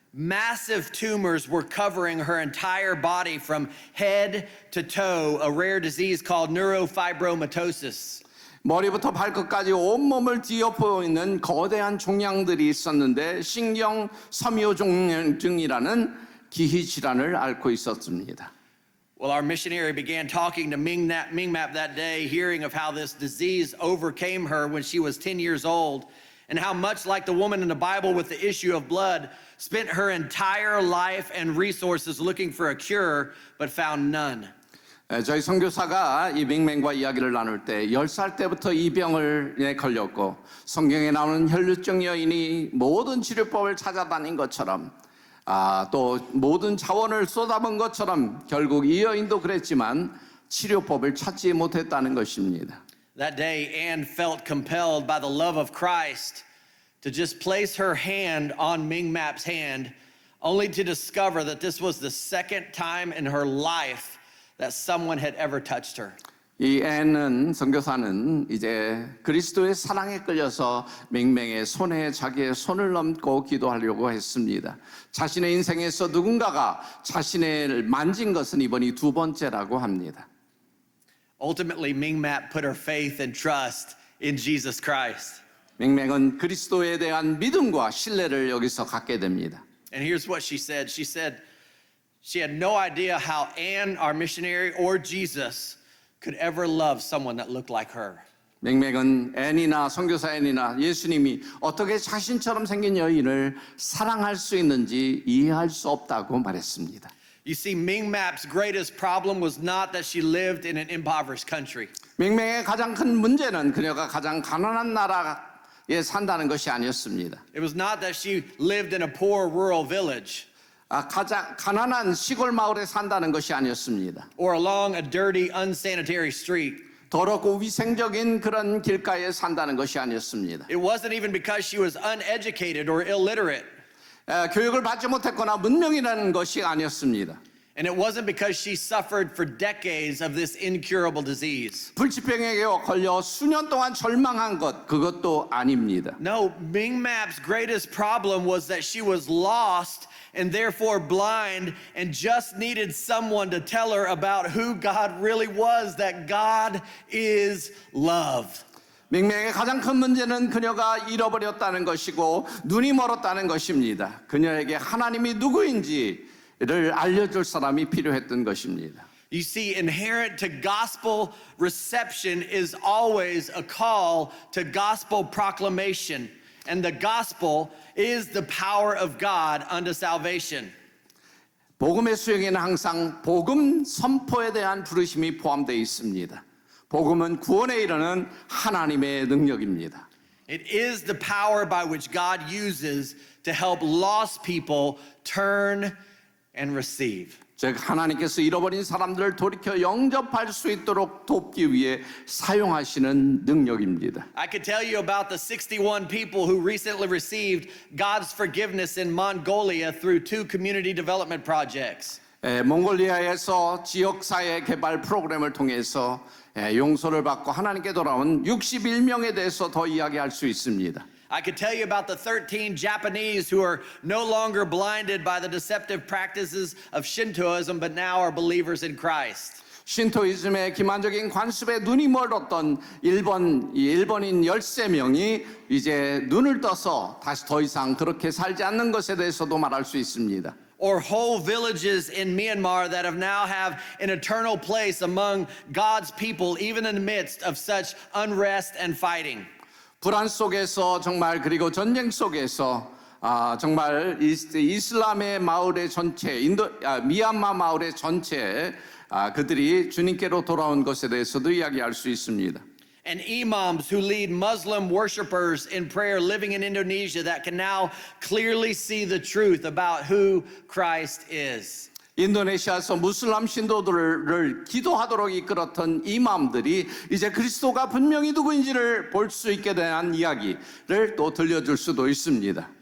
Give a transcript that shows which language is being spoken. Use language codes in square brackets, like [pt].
[en] Massive tumors were covering her entire body from head to toe, a rare disease called neurofibromatosis. [ko] 머리부터 발끝까지 온몸을 뒤엎어 있는 거대한 종양들이 있었는데 신경 섬유종양증이라는 기희 질환을 앓고 있었습니다. [en] Well, our missionary began talking to Mingmap that day, hearing of how this disease overcame her when she was 10 years old, and how much like the woman in the Bible with the issue of blood, spent her entire life and resources looking for a cure, but found none. [ko] 저희 선교사가 이 맹맹과 이야기를 나눌 때 10살 때부터 이 병을 걸렸고 성경에 나오는 혈루증 여인이 모든 치료법을 찾아다닌 것처럼 또 모든 자원을 쏟아본 것처럼 결국 이 여인도 그랬지만 치료법을 찾지 못했다는 것입니다. [en] That day, Anne felt compelled by the love of Christ to just place her hand on Mingmap's hand, only to discover that this was the second time in her life that someone had ever touched her. [ko] 이 앤은 선교사는 이제 그리스도의 사랑에 끌려서 맹맹의 손에 자기의 손을 얹고 기도하려고 했습니다. 자신의 인생에서 누군가가 자신을 만진 것은 이번이 두 번째라고 합니다. [en] Ultimately, Mingmap put her faith and trust in Jesus Christ. [ko] 맹맹은 그리스도에 대한 믿음과 신뢰를 여기서 갖게 됩니다. [en] And here's what she said. She said she had no idea how Anne, our missionary, or Jesus could ever love someone that looked like her. [ko] 맹맹은 앤이나 선교사 앤이나 예수님이 어떻게 자신처럼 생긴 여인을 사랑할 수 있는지 이해할 수 없다고 말했습니다. [en] You see, Mingmap's greatest problem was not that she lived in an impoverished country. [ko] 맹맹의 가장 큰 문제는 그녀가 가장 가난한 나라에 산다는 것이 아니었습니다. [en] It was not that she lived in a poor rural village [ko] 가장 가난한 시골 마을에 산다는 것이 아니었습니다. [en] or along a dirty, unsanitary street. [ko] 더럽고 위생적인 그런 길가에 산다는 것이 아니었습니다. [en] It wasn't even because she was uneducated or illiterate. [ko] 교육을 받지 못했거나 문명이라는 것이 아니었습니다. [en] And it wasn't because she suffered for decades of this incurable disease. [ko] 불치병에 걸려 수년 동안 절망한 것, 그것도 아닙니다. [en] No, Mingmap's greatest problem was that she was lost and therefore blind and just needed someone to tell her about who God really was, that God is love. [ko] 맹맹의 가장 큰 문제는 그녀가 잃어버렸다는 것이고 눈이 멀었다는 것입니다. 그녀에게 하나님이 누구인지를 알려줄 사람이 필요했던 것입니다. [en] You see, inherent to gospel reception is always a call to gospel proclamation. And the gospel is the power of God unto salvation. [ko] 복음의 수용에는 항상 복음 선포에 대한 부르심이 포함되어 있습니다. 복음은 구원에 이르는 하나님의 능력입니다. [en] It is the power by which God uses to help lost people turn and receive. [ko] 즉 하나님께서 잃어버린 사람들을 돌이켜 영접할 수 있도록 돕기 위해 사용하시는 능력입니다. [en] I could tell you about the 61 people who recently received God's forgiveness in Mongolia through 2 community development projects. [ko] 몽골리아에서 지역사회 개발 프로그램을 통해서 용서를 받고 하나님께 돌아온 61명에 대해서 더 이야기할 수 있습니다. [en] I could tell you about the 13 Japanese who are no longer blinded by the deceptive practices of Shintoism, but now are believers in Christ. [ko] 신토이즘의 기만적인 관습에 눈이 멀었던 일본인 13명이 이제 눈을 떠서 다시 더 이상 그렇게 살지 않는 것에 대해서도 말할 수 있습니다. [en] Or whole villages in Myanmar that have now have an eternal place among God's people, even in the midst of such unrest and fighting. [ko] 불안 속에서 정말 그리고 전쟁 속에서 정말 이슬람의 마을의 전체, 미얀마 마을의 전체 그들이 주님께로 돌아온 것에 대해서도 이야기할 수 있습니다. [en] And imams who lead Muslim worshipers in prayer living in Indonesia that can now clearly see the truth about who Christ is. [ko] 인도네시아에서 무슬람 신도들을 기도하도록 이끌었던 이맘들이 이제 그리스도가 분명히 누구인지를 볼 수 있게 대한 이야기를 또 들려줄 수도 있습니다.